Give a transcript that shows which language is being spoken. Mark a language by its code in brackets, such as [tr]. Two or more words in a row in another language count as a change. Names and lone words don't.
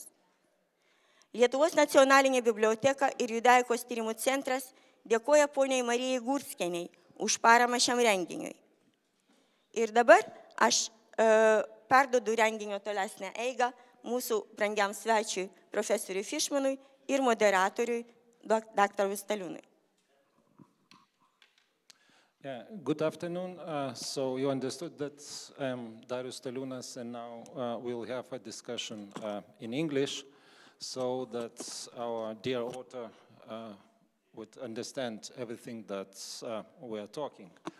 [lt] Lietuvos nacionalinė biblioteka ir Judaikos tyrimų centras dėkoja poniai Marijai Gurskienei už paramą šiam renginiui. Ir dabar aš perduodu renginio tolesnę eigą mūsų brangiam svečiui profesoriui Fishmanui ir moderatoriui daktarui Staliūnui. [en] Yeah, good afternoon. So you understood that I'm Darius Staliūnas, and now we'll have a discussion in English so that our dear author would understand everything that we are talking.